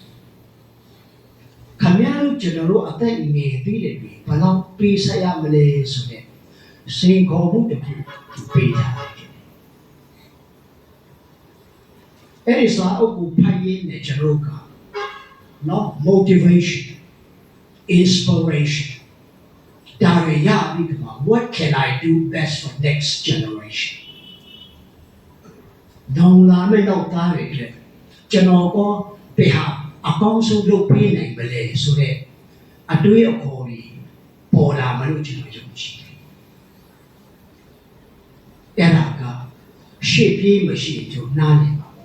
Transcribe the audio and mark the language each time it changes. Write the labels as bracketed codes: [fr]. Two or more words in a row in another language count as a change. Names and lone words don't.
[my] ခမရတို့ကျွန်တော်တို့အသက်ငယ်သေးတယ်ပြီဘယ်တော့ပေးဆက်ရမလဲဆိုတဲ့စိန်ခေါ်မှုတစ်ခုပေးထားတယ် အဲ့ဒီစာအုပ်ကိုဖတ်ရင်းနဲ့ကျွန်တော်ကနော် [en] motivation inspiration [my] ဒါရရပြီးတော့ [en] what can I do best for next generation [my] နောင်လာမယ့်နောက်သားတွေအတွက်ကျွန်တော်ကဘယ်ဟာအကောင်းဆုံးလုပ်ပေးနိုင်မလဲဆိုတဲ့အတွေးအခေါ်ကြီးပေါ်လာမလို့ကျွန်တော်ယုံကြည်တယ်အဲ့ဒါကရှေ့ပြေးမရှိကျွန်တော်နားလည်ပါ